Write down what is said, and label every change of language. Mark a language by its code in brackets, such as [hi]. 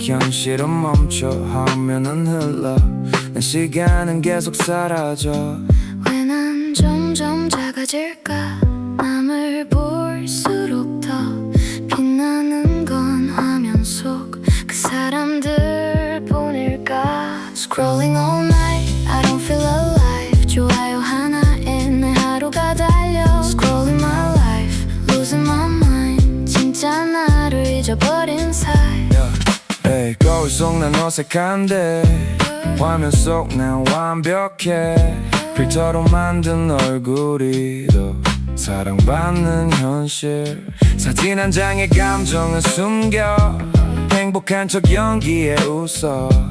[ko] 현실은 멈춰 화면은 흘러. 난 시간은 계속 사라져. 왜 난 점점 작아질까? 남을 볼수록 더 빛나는 건 화면 속 그 사람들 뿐일까? [en] Scrolling all night, I don't feel alive. [ko] 좋아요 하나에 내 하루가 달려. [en] Scrolling my life, losing my mind. [ko] 진짜 나를 잊어버린 사이. Hey, 거울 속 난 어색한데 화면 속 난 완벽해. 필터로 만든 얼굴이 더 사랑받는 현실. 사진 한 장에 감정을 숨겨. 행복한 척 연기에 웃어.